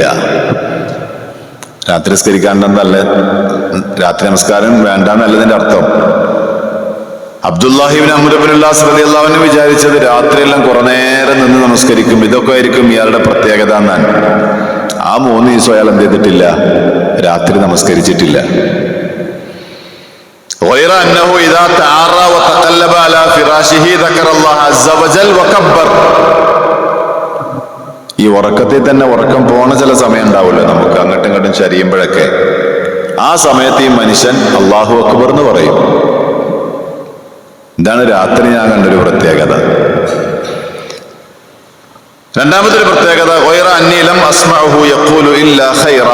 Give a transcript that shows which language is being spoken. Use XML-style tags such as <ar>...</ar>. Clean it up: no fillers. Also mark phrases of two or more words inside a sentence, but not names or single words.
<ml>രാത്രി നിസ്കരിക്കാണ്ടെന്നല്ല, രാത്രി നമസ്കാരം വേണ്ടെന്നല്ലതിന്റെ അർത്ഥം. അബ്ദുല്ലാഹിബ്നു അംർ ഇബ്നു അൽ-ആസ്</ml> <ar>رضي الله عنه</ar> <ml>വിചാരിച്ചത് രാത്രിയെല്ലാം കുറെ നേരം നിന്ന് നമസ്കരിക്കും, ഇതൊക്കെ ആയിരിക്കും ഇയാളുടെ പ്രത്യേകത എന്നാണ്. ആ 3 ദിവസം അയാൾ എന്ത് ചെയ്തിട്ടില്ല? രാത്രി നമസ്കരിച്ചിട്ടില്ല.</ml> <ar>غير أنه إذا تعارى وتقلب على فراشه ذكر الله عز وجل وكبر.</ar> <ml>ഈ ഉറക്കത്തിൽ തന്നെ ഉറക്കം പോണ ചില സമയം ഉണ്ടാവുമല്ലോ നമുക്ക്, അങ്ങോട്ടും ഇങ്ങോട്ടും ചരിയുമ്പോഴൊക്കെ. ആ സമയത്ത് ഈ മനുഷ്യൻ</ml> <ar>الله أكبر</ar> <ml>എന്ന് പറയും. ഇതാണ് രാത്രി ഞാൻ കണ്ടൊരു പ്രത്യേകത. രണ്ടാമത്തെ പ്രത്യേകത</ml> <ar>غير أني لم أسمعه يقول إلا خيرا.</ar>